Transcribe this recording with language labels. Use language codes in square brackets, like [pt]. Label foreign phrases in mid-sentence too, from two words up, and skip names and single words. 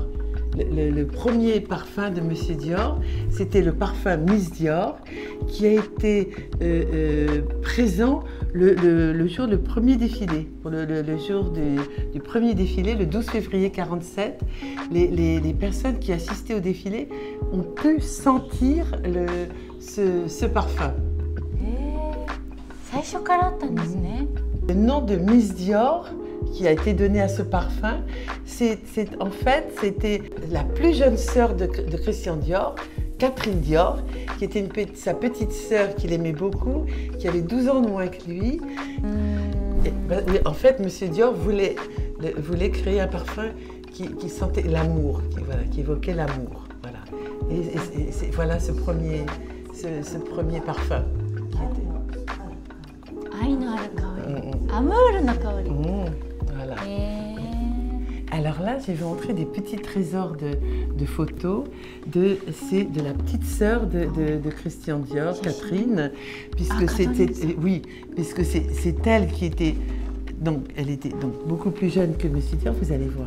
[fr] Le premier parfum de Monsieur Dior, c'était le parfum Miss Dior qui a été présent le jour du premier défilé. Pour le jour du premier défilé, le 12 février 1947, les personnes qui assistaient au défilé ont pu sentir ce parfum. [ja] 最初からあったんですね。 [fr] Le nom de Miss Dior qui a été donné à ce parfum, en fait, c'était la plus jeune sœur de Christian Dior, Catherine Dior, qui était sa petite sœur qu'il aimait beaucoup, qui avait 12 ans de moins que lui. Et, en fait, Monsieur Dior voulait créer un parfum qui sentait l'amour, qui évoquait l'amour. Voilà. Et voilà ce premier parfum. [ja] 愛のある香り、アムールの香り。 [fr] Voilà. Alors là, je vais vous montrer des petits trésors de photos de la petite sœur de Christian Dior, Catherine, puisque puisque c'est elle qui était, donc elle était donc beaucoup plus jeune que Monsieur Dior, vous allez voir.